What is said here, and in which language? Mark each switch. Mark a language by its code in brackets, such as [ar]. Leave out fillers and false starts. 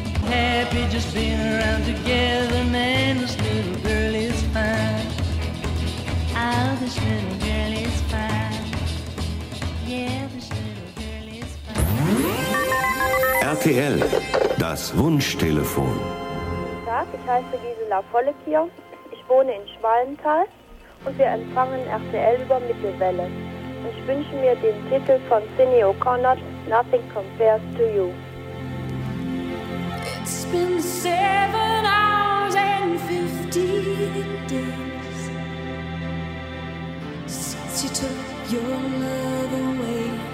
[en] Happy just being around together, man. This little girl is fine. Oh, this little girl is fine. Yeah, this little girl is fine. [de] RTL, das Wunschtelefon. Guten Tag, ich heiße Gisela Vollek hier. Ich wohne in Schwalmtal und wir empfangen RTL über Mittelwelle. Ich wünsche mir den Titel von Cindy O'Connor, Nothing Compares to You. [en] It's been 7 hours and 15 days since you took your love away.